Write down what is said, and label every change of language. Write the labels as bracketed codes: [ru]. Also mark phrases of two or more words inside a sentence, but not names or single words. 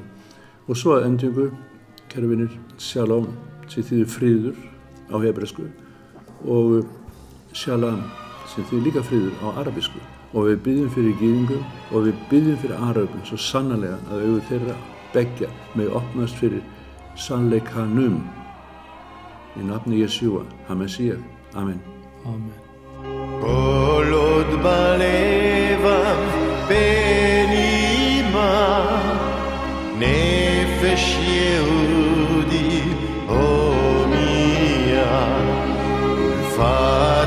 [is] Og svo að endingu, kæru vinir, shalom, sem þýðir friður á hebresku og shalom, sem þýðir líka friður á arabísku. Og við byggjum fyrir gyðingum og við byggjum fyrir arabum svo sannarlega að augu þeirra beggja með opnast fyrir sannleikanum í nafni Jesúa, HaMashiach. Amen. Amen. [he] כל עוד בלבב בנימה נפש יהודי הומיה